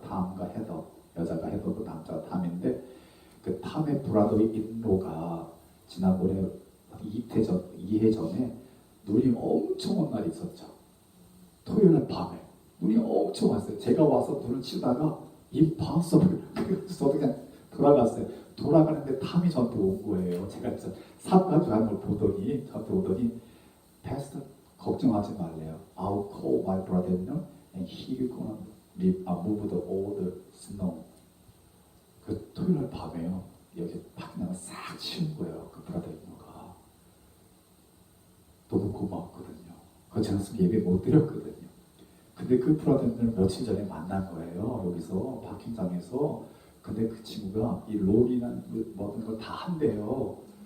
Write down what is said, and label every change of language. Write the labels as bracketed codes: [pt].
[ko] 탐과 헤더, 여자가 헤더고 남자가 탐인데 그 탐의 브라더의 인로가 지난번에 이해 전에 눈이 엄청 온 날이 있었죠. 토요일 밤에 눈이 엄청 왔어요. 제가 와서 눈을 치다가 [en] impossible. [ko] 그래서 저도 그냥 돌아갔어요. 돌아가는데 탐이 저한테 온 거예요. 제가 사가지고 하는 걸 보더니 저한테 오더니 Pastor 걱정하지 말래요. [en] I'll call my brother-in-law and he's gonna move all the snow. [ko] 그 토요일 밤에요. 여기 밖에 싹 치운 거예요. 그 브라더인로가 너무 고마웠거든요. 그 제가 예배 못 드렸거든요. 근데 그 브라더인을 며칠 전에 만난 거예요. 여기서 파킹장에서. 근데 그 친구가 이 롤이나 모든 걸 다 한대요.